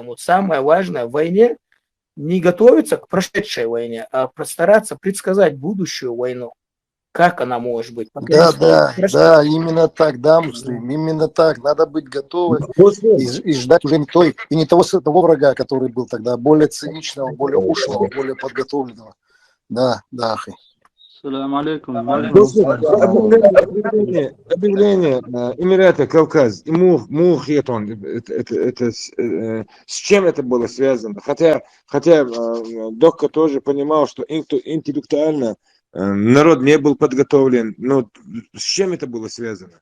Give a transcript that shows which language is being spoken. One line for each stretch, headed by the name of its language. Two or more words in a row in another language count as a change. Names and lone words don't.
Russian: Вот самое важное в войне не готовиться к прошедшей войне, а постараться предсказать будущую войну. Как она может быть? По Да, принципу, да, хорошо. да, именно так, да, Муслим, именно так. Надо быть готовы Муслим, и ждать уже не той, и не того врага, который был тогда, более циничного, более ушлого, более подготовленного. Да, да, Ахи.
Arabic: السلام عليكم можно
Russian: Муслим, вопросик? объявление Эмирата Кавказ и Мухетон, с чем это было связано? Хотя Докка тоже понимал, что интеллектуально народ не был подготовлен, но с чем это было связано?